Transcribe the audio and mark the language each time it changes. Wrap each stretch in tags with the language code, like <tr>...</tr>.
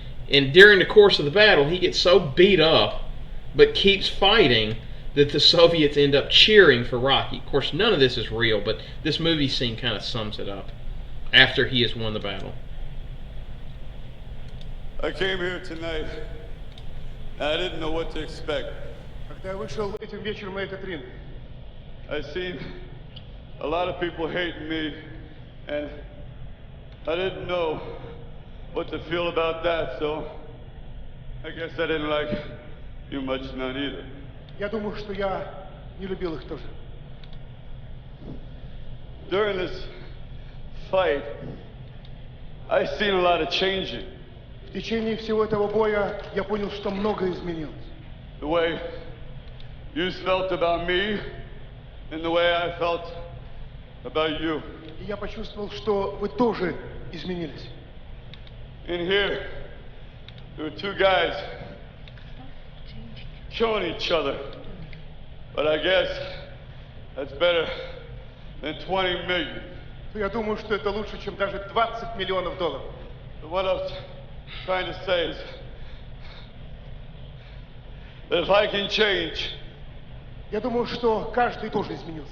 <en>And during the course of the battle, he gets so beat up, but keeps fighting, that the Soviets end up cheering for Rocky. Of course, none of this is real, but this movie scene kind of sums it up after he has won the battle. I came here tonight, and I didn't know what to expect.</en> <ru>Когда я вышел этим вечером на этот ринг,</ru> <en>I seen a lot of people hating me, and I didn't know what to feel about that, so I guess I didn't like you much, none either.</en> <ru>я думаю, что я не любил их тоже.</ru> <en>During this fight, I seen a lot of changing.</en> <ru>В течение всего этого боя я понял, что многое изменилось.</ru> <en>The way you felt about me, and the way I felt about you.</en> <ru>И я почувствовал, что вы тоже изменились.</ru> <en>In here, there were two guys killing each other. But I guess that's better than 20 million.</en> <ru>Я думаю, что это лучше, чем даже 20 миллионов долларов.</ru> <en>So what I was trying to say is that if I can change,</en> <ru>Я думаю, что каждый тоже изменился</ru>